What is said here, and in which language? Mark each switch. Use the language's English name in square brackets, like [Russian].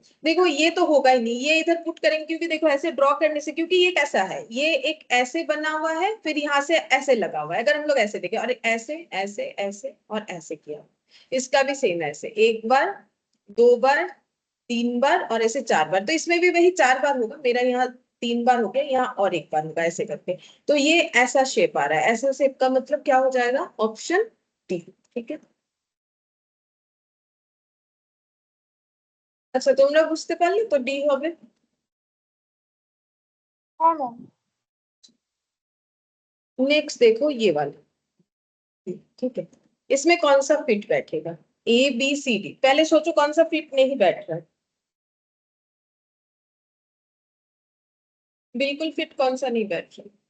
[Hindi] देखो ये तो होगा ही नहीं, ये इधर पुट करेंगे, क्योंकि देखो ऐसे ड्रॉ करने से, क्योंकि ये कैसा है, ये एक ऐसे बना हुआ है, फिर यहाँ से ऐसे लगा हुआ है, अगर हम लोग ऐसे देखें, और ऐसे ऐसे ऐसे और ऐसे किया, इसका भी सेम ऐसे, एक बार, दो बार, तीन बार और ऐसे चार बार, तो इसमें भी वही चार बार होगा, मेरा यहाँ 3 बार हो गया, यहाँ और एक बार होगा ऐसे करके। तो ये ऐसा शेप आ रहा है, ऐसा शेप का मतलब क्या हो जाएगा? Option D. ठीक है, [Bangla] আচ্ছা তোমরা বুঝতে পারলে তো ডি হবে। [Hindi] हाँ मैम। नेक्स्ट देखो ये वाला, ठीक है, इसमें कौन सा फिट बैठेगा? ए बी सी डी, पहले सोचो कौन सा फिट नहीं बैठ रहा है, बिल्कुल फिट कौन सा नहीं बैठ रहा?